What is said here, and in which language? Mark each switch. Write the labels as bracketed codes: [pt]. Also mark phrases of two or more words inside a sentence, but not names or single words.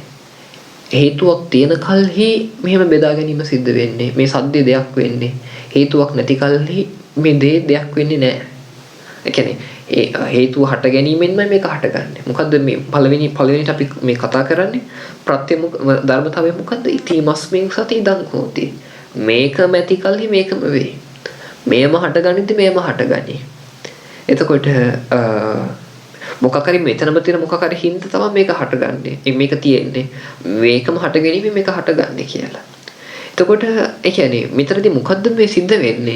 [si] හේතුවක් තියෙන කල්හි මෙහෙම බෙදා ගැනීම සිද්ධ වෙන්නේ. මේ සද්දේ දෙයක් වෙන්නේ. හේතුවක් නැති කල්හි මේ දෙයක් වෙන්නේ නැහැ. ඒ කියන්නේ ඒ හේතුව හට ගැනීමෙන්මයි මේක හටගන්නේ. මොකද්ද මේ පළවෙනිට අපි මේ කතා කරන්නේ ප්‍රත්‍ය ධර්මතාවය මොකද්ද? [pi] ඉතිමස්මින් සති ඉදං හෝති. [si] මේකම ඇති කල්හි මේකම වෙයි. මේම හටගනිද්දි මේම හටගනි. එතකොට මොකක් හරි මෙතනම තියෙන මොකක් හරි හින්දා තමයි මේක හටගන්නේ. මේක තියෙන්නේ. මේකම හටගැනීමෙන් මේක හටගන්නේ කියලා. එතකොට ඒ කියන්නේ මෙතනදී මොකද්ද මේ සිද්ධ වෙන්නේ?